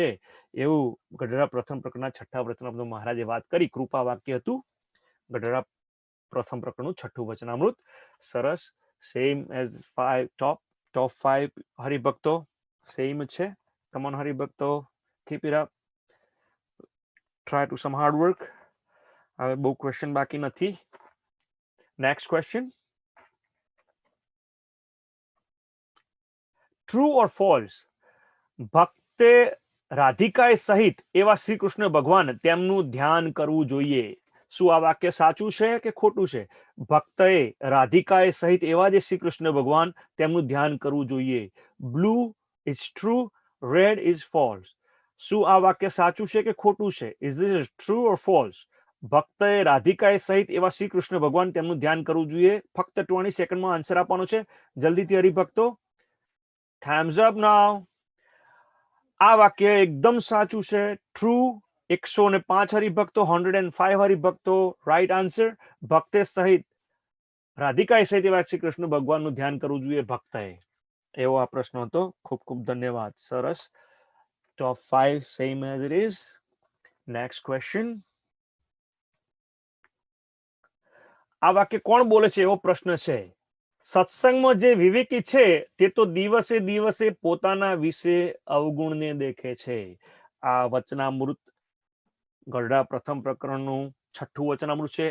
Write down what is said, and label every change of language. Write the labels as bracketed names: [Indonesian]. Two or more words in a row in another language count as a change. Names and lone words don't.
[Gujarati] એવું ગઢડા પ્રથમ પ્રકરણના છઠ્ઠા વચનામૃત મહારાજે વાત કરી. કૃપા વાક્ય હતું. ગઢડા પ્રથમ પ્રકરણનું છઠ્ઠું વચનામૃત. સરસ. [English] same as [Gujarati] 5 ટોપ 5 હરિભક્તો સેમ છે. [English] come on હરિભક્તો, keep it up. Try to some hard work. [Gujarati] હવે બહુ ક્વેશ્ચન બાકી નથી. [English] next question. true or false? [Gujarati] ભક્તે રાધિકાએ સહિત એવા શ્રી કૃષ્ણ ભગવાન તેમનું ધ્યાન કરવું જોઈએ. શું આ વાક્ય સાચું છે કે ખોટું છે? ભક્તએ રાધિકાએ સહિત એવા જે શ્રી કૃષ્ણ ભગવાન તેમનું ધ્યાન કરવું જોઈએ. [English] blue is true, red is false. [Gujarati] શું આ વાક્ય સાચું છે કે ખોટું છે? [English] is this true or false? [Gujarati] ભક્તએ રાધિકાએ સહિત એવા શ્રી કૃષ્ણ ભગવાન તેમનું ધ્યાન કરવું જોઈએ. ફક્ત 20 સેકન્ડમાં આન્સર આપવાનો છે. જલ્દીથી હરિભક્તો. [English] Thumbs up now. [Gujarati] આ વાક્ય એકદમ સાચું છે. ટ્રુ. 105 હરિભક્તો, 105 હરિભક્તો. [English] right answer. [Gujarati] ભક્તે સહિત રાધિકાએ સહિત એવા શ્રી કૃષ્ણ ભગવાનનું ધ્યાન કરવું જોઈએ ભક્તએ. એવો આ પ્રશ્ન હતો. ખૂબ ખૂબ ધન્યવાદ. સરસ. [English] Top 5 same as it is. Next question. [Gujarati] આ વાક્ય કોણ બોલે છે એવો પ્રશ્ન છે. સત્સંગમાં જે વિવેકી છે તે તો દિવસે દિવસે પોતાના વિશે અવગુણને દેખે છે. આ વચનામૃત ગઢડા પ્રથમ પ્રકરણનું છઠ્ઠું વચનામૃત છે.